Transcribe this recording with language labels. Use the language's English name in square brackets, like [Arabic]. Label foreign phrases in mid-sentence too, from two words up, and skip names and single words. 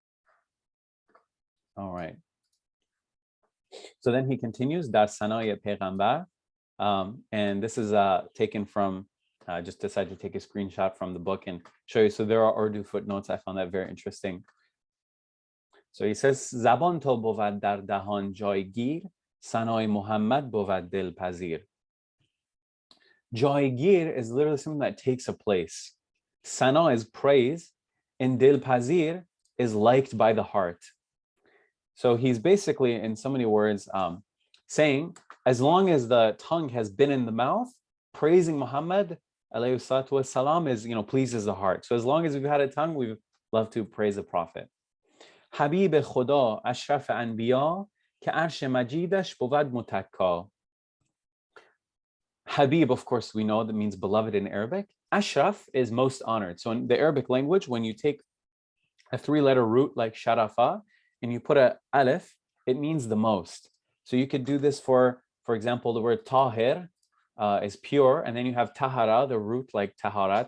[English] All right. So then he continues, [Persian] در ثنای پیغمبر, [English] and this is taken from. Just decided to take a screenshot from the book and show you. So there are Urdu footnotes. I found that very interesting. So he says, [Persian] زبان تا بود در دهان جایگیر، ثنای محمد بود دلپذیر. [English] Jaigir is literally something that takes a place. Sana is praise, and Dilpazir is liked by the heart. So he's basically, in so many words, saying, as long as the tongue has been in the mouth, praising Muhammad [Arabic] عليه الصلاة والسلام [English] is, pleases the heart. So as long as we've had a tongue, we love to praise the Prophet. [Persian] حبیب خدا اشرف انبیا که عرش مجیدش بود متکا. [English] Habib, of course, we know that means beloved in Arabic. Ashraf is most honored. So in the Arabic language, when you take a three-letter root like sharafa and you put a alif, it means the most. So you could do this for example, the word tahir is pure, and then you have tahara, the root like taharat.